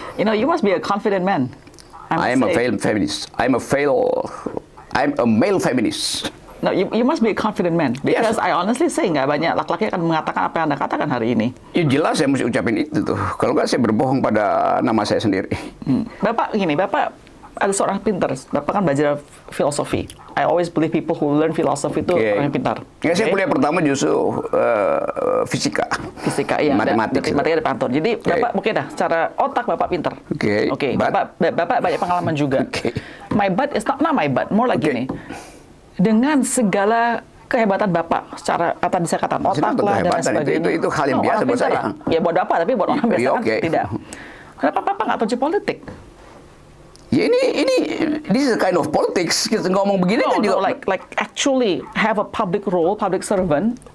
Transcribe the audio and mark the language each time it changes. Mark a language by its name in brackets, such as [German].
[English] You know, you must be a confident man. I'm a failed feminist. I'm a male feminist. No, you must be a confident man. Because I honestly say [Indonesian] nggak banyak laki-laki akan mengatakan apa yang Anda katakan hari ini. Ya jelas saya mesti ucapin itu tuh. Kalau nggak saya berbohong pada nama saya sendiri. Bapak gini, Bapak ada seorang pintar. Bapak kan belajar filosofi. [English] I always believe people who learn philosophy [Indonesian] itu orang yang pintar. Ya, saya kuliah pertama justru fisika. Fisika, iya. Matematika di kantor. Jadi Bapak mungkin secara otak Bapak pintar. Oke. Bapak banyak pengalaman juga. [English] My but is not my but, more like [Indonesian] gini. Dengan segala kehebatan Bapak, secara saya katakan otak lah dan sebagainya. Itu hal yang biasa buat saya. Ya buat Bapak, tapi buat orang biasa kan tidak. Kenapa Bapak nggak terjun politik? [English] Ya this is a kind of politics. [Indonesian] Kita ngomong begini kan juga. [English] Like actually have a public role, public servant.